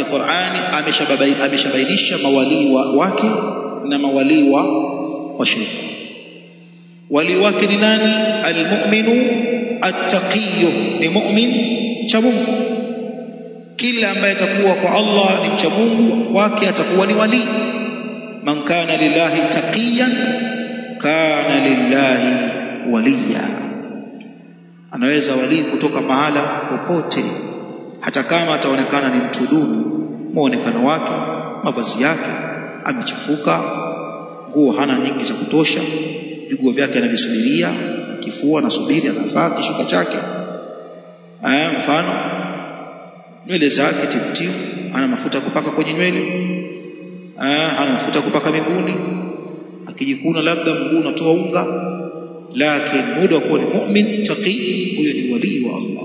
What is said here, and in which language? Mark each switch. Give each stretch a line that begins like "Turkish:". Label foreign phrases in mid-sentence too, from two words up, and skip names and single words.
Swahili: Qur'ani ameshabainisha mawali wake na mawali wa shaytan. Wali wake ni nani?
Arabic: المؤمن التقي,
Swahili: ni mu'min cha Mungu. Kila ambaye atakuwa kwa Allah ni mcha Mungu, kwake atakuwa ni wali.
Arabic: من كان لله تقيا كان لله وليا.
Swahili: Anaweza wali kutoka mahala popote, hata kama ataonekana ni mtu duni, muonekano wake, mavazi yake amechafuka, nguo hana nyingi za kutosha, viguo vyake anavisubiria, kifua anasubiri, anavaa kishuka chake, mfano nywele zake tiptiu, ana mafuta kupaka kwenye nywele, ana mafuta kupaka miguuni, akijikuna labda mguu unatoa unga, lakini muda wa kuwa ni
Arabic: مؤمن تقي,
Swahili: huyo ni wali wa Allah.